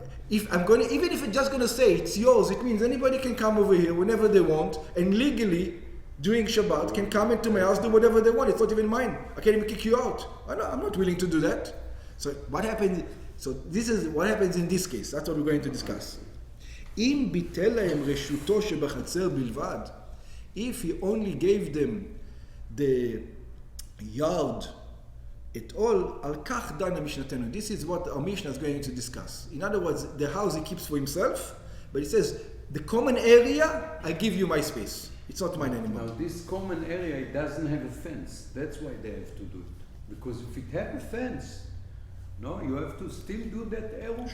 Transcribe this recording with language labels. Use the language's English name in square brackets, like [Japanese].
[English] Even if it's just going to say it's yours, it means anybody can come over here whenever they want and legally during Shabbat can come into my house, do whatever they want. It's not even mine. I can't even kick you out. I'm not willing to do that. So what happens? So this is what happens in this case. That's what we're going to discuss. [Hebrew] אם ביטל להם רשותו שבחצר בלבד, [English] if he only gave them the yard at all, [Hebrew] על כך דנה משנתנו. [English] This is what our Mishnah is going to discuss. In other words, the house he keeps for himself, but he says, the common area, I give you my space. It's not mine anymore. Now this common area, it doesn't have a fence. That's why they have to do it. Because if it had a fence, no, you have to still do that Eruv.